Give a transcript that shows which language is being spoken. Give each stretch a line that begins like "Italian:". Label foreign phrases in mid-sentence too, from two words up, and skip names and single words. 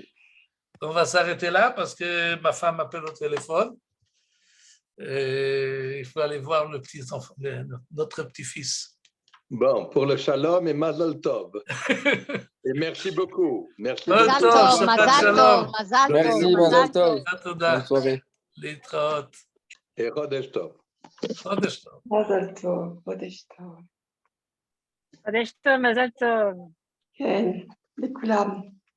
French: On va s'arrêter là parce que ma femme m'appelle au téléphone. Et il faut aller voir notre petit-fils. Bon, pour le shalom et
Hebrew: מזל טוב.
French: Et merci beaucoup. Merci Mazal beaucoup.
Hebrew: טוב, שבת שלום.
French: Merci,
Hebrew: מזל טוב.
French: Bonne soirée.
Hebrew: להתראות.
French: Et
Hebrew: חודש טוב. חודש טוב. מזל טוב, חודש טוב. חודש טוב, מזל טוב. כן, לכולם.